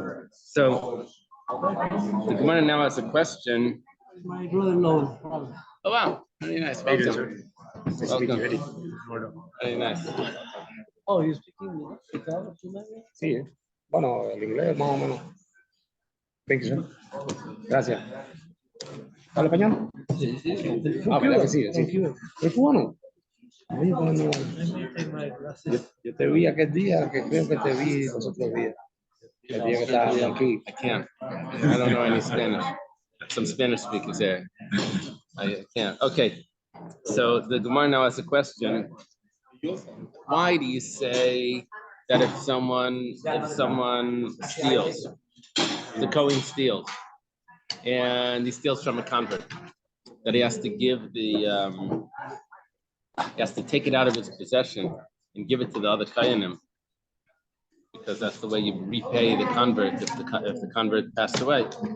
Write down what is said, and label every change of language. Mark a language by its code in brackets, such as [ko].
[en] So the Gemara now has a question. My brother-in-law. Oh wow, very nice. Welcome. Welcome. Very nice. Oh, you speaking Italian? [es] Sí, bueno, el inglés más o menos. [en] Thank you, sir. [es] Gracias. ¿Habla español? Sí, sí. Ah, ¿verdad que sí? Sí. ¿Es cubano? Oye, bueno, yo te vi aquel día, que creo que te vi los otros días. El día que estábamos aquí. [en] I can't. I don't know any Spanish. Some Spanish speakers there. I can't. Okay. So the Gemara now has a question. Why do you say that if someone steals, the Kohen steals, and he steals from a convert, that he has to give he has to take it out of his possession and give it to the other Kohenim, because that's the way you repay the convert if the convert passed away.